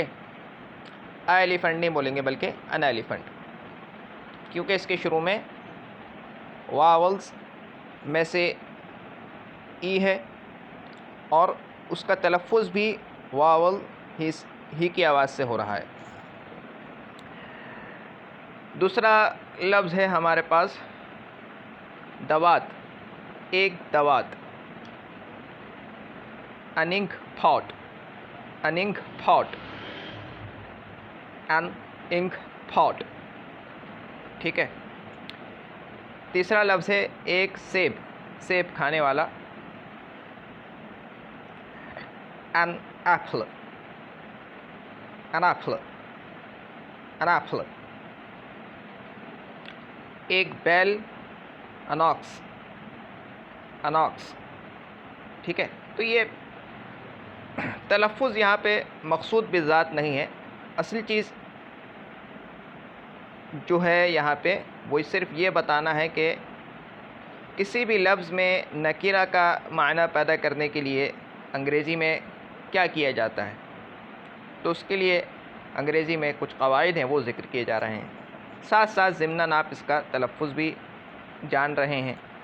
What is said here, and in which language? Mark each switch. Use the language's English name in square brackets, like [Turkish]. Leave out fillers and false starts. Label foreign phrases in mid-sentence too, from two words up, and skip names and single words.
[Urdu] ایلیفنٹ نہیں بولیں گے بلکہ [English] an elephant, [Urdu] کیونکہ اس کے شروع میں واولز میں سے ای ہے، اور اس کا تلفظ بھی واول ہی کی آواز سے ہو رہا ہے۔ دوسرا لفظ ہے ہمارے پاس دوات، ایک دوات، [English] an ink pot، an ink pot، an ink pot، [Urdu] ٹھیک ہے۔ تیسرا لفظ ہے ایک سیب، سیب کھانے والا، [English] an apple، an apple، an apple۔ [Urdu] ایک بیل، [English] an ox، an ox، [Urdu] ٹھیک ہے۔ تو یہ تلفظ یہاں پہ مقصود بالذات نہیں ہے، اصل چیز جو ہے یہاں پہ وہ صرف یہ بتانا ہے کہ کسی بھی لفظ میں نکیرہ کا معنی پیدا کرنے کے لیے انگریزی میں کیا کیا جاتا ہے، تو اس کے لیے انگریزی میں کچھ قواعد ہیں وہ ذکر کیے جا رہے ہیں، ساتھ ساتھ ضمناً آپ اس کا تلفظ بھی جان رہے ہیں۔